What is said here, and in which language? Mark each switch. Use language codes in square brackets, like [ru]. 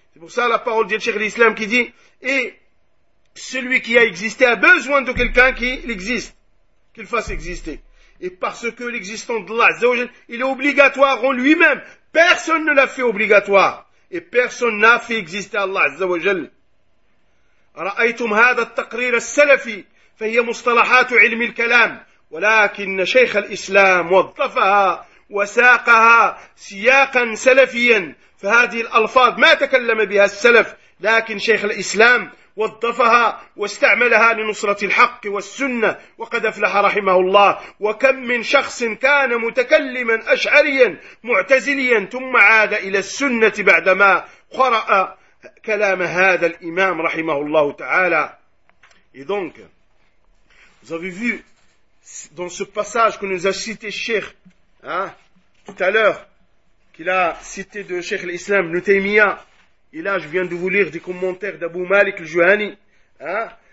[fr] C'est pour ça la parole du Cheikh l'Islam qui dit. Et celui qui a existé a besoin de quelqu'un qui existe. Qu'il fasse exister. Et parce que l'existence d'Allah, Azza wa Jal, il est obligatoire en lui-même. Personne ne l'a fait obligatoire. Et personne n'a fait exister Allah, Azza wa Jal. [ar] رأيتم هذا التقرير السلفي فهي مصطلحات علم الكلام ولكن شيخ الإسلام وظفها وساقها سياقا سلفيا فهذه الألفاظ ما تكلم بها السلف لكن شيخ الإسلام وظفها واستعملها لنصرة الحق والسنة وقد أفلح رحمه الله وكم من شخص كان متكلما أشعريا معتزليا ثم عاد إلى السنة بعدما قرأ كلام هذا الإمام رحمه الله تعالى. [fr] Et donc, vous avez vu dans ce passage que nous a cité Cheikh, tout à l'heure, qu'il a cité de Cheikh l'Islam Ibn Taymiyyah. Et là, je viens de vous lire des commentaires d'Abu Malik al-Juhani. Hein?